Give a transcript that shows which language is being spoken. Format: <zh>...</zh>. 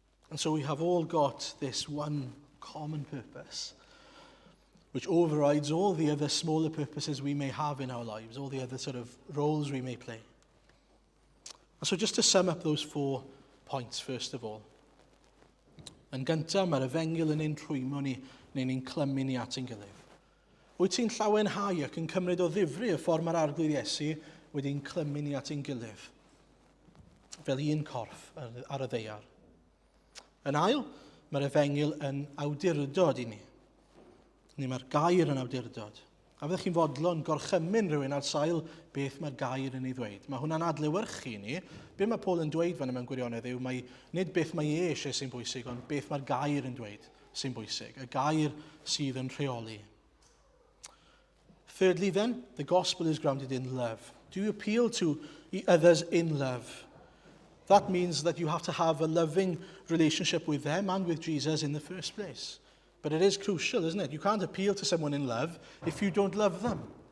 <en>And so we have all got this one common purpose, which overrides all the other smaller purposes we may have in our lives, all the other sort of roles we may play. And so just to sum up those 4 points, first of all.</en> <cy>Yn gyntaf, mae'r efengyl yn ein rhwymo ni, neu ni'n clymu ni at ein gilydd. Wyt ti'n llawenhau ac yn cymryd o ddifri y ffordd mae'r arglwydd Iesu wedi'n clymu ni at ein gilydd, fel un corff ar y ddeiar. Yn ail, mae'r efengyl yn awdurdod i ni. Neu mae'r gair yn awdurdod. A fyddwch chi'n fodlon gorchymyn rhywun ar sail beth mae'r gair yn ei ddweud. Mae hwnna'n adlewyrchu i ni. Be mae Paul yn dweud fan mewn gwirionedd yw, nid beth mae eisiau sy'n bwysig, ond beth mae'r gair yn dweud sy'n bwysig. Y gair sydd yn rheoli.</cy> <en>Thirdly then, the gospel is grounded in love. Do you appeal to others in love? That means that you have to have a loving relationship with them and with Jesus in the first place. But it is crucial, isn't it? You can't appeal to someone in love if you don't love them.</en>